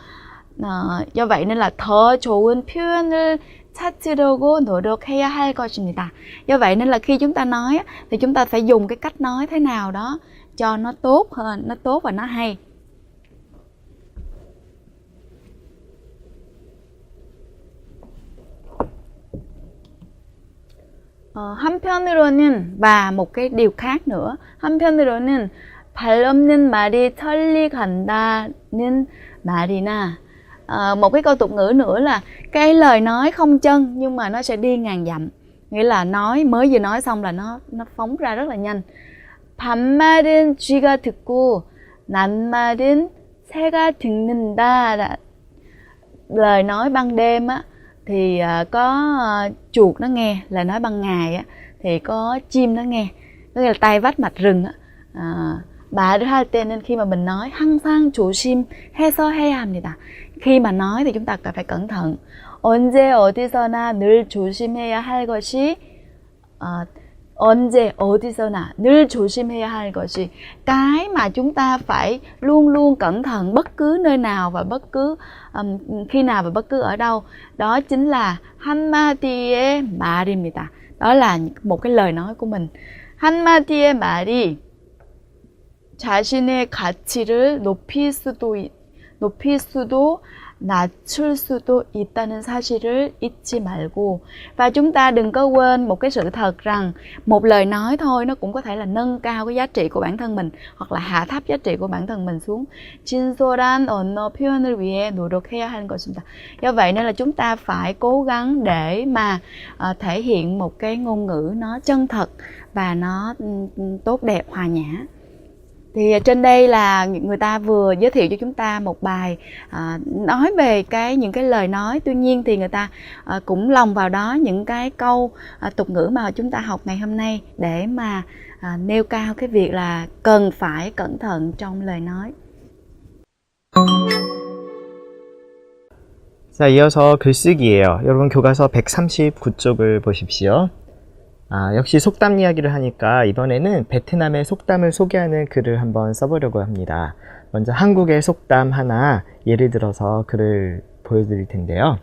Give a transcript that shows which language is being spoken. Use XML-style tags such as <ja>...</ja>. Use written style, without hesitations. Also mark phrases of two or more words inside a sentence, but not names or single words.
<vi>Do vậy nên là</vi> <ko>더 좋은 표현을 찾으려고 노력해야 할 것입니다.</ko> <vi>Do vậy nên là khi chúng ta nói thì chúng ta phải dùng cái cách nói thế nào đó cho nó tốt hơn, nó tốt và nó hay. 한편으로는 và một cái điều khác nữa,</vi> <ko>한편으로는 발 없는 말이 천리 간다는 말이나</ko> <vi>một cái câu tục ngữ nữa là cái lời nói không chân nhưng mà nó sẽ đi ngàn dặm, nghĩa là mới vừa nói xong là nó phóng ra rất là nhanh.</vi> <ko>반말은 쥐가 듣고 낱말은 새가 듣는다.</ko> <vi>Lời nói ban đêm á thì có chuột nó nghe, lời nói ban ngày á thì có chim nó nghe, tức là tay vách mạch rừng á.</vi> <ko>말을 할 때는</ko> <vi>khi mà mình nói</vi> <ko>항상 조심해서 해야 합니다.</ko> <vi>Khi mà nói thì chúng ta phải cẩn thận.</vi> <ko>언제 어디서나 늘 조심해야 할 것이 언제 어디서나 늘 조심해야 할 것이,</ko> <vi>cái mà chúng ta phải luôn luôn cẩn thận bất cứ nơi nào và bất cứ khi nào và bất cứ ở đâu, đó chính là</vi> <ko>한마디의 말입니다.</ko> <vi>Đó là một cái lời nói của mình.</vi> <ko>한마디의 말이 자신의 가치를 높일 수도 낮출 수도 있다는 사실을 잊지 말고.</ko> <vi>Và chúng ta đừng có quên một cái sự thật rằng một lời nói thôi nó cũng có thể là nâng cao cái giá trị của bản thân mình hoặc là hạ thấp giá trị của bản thân mình xuống.</vi> <ko>진솔한 언어 표현을 위해 노력해야 하는 것입니다.</ko> <vi>Do vậy nên là chúng ta phải cố gắng để mà thể hiện một cái ngôn ngữ nó chân thật và nó tốt đẹp, hòa nhã. Thì trên đây là người ta vừa giới thiệu cho chúng ta một bài nói về những cái lời nói. Tuy nhiên thì người ta cũng lồng vào đó những cái câu tục ngữ mà chúng ta học ngày hôm nay để mà nêu cao cái việc là cần phải cẩn thận trong lời nói.</vi> <ko>자, 이어서 글쓰기예요. 여러분 교과서 139쪽을 보십시오. 역시 속담 이야기를 하니까 이번에는 베트남의 속담을 소개하는 글을 한번 써보려고 합니다. 먼저 한국의 속담 하나 예를 들어서 글을 보여드릴 텐데요.</ko>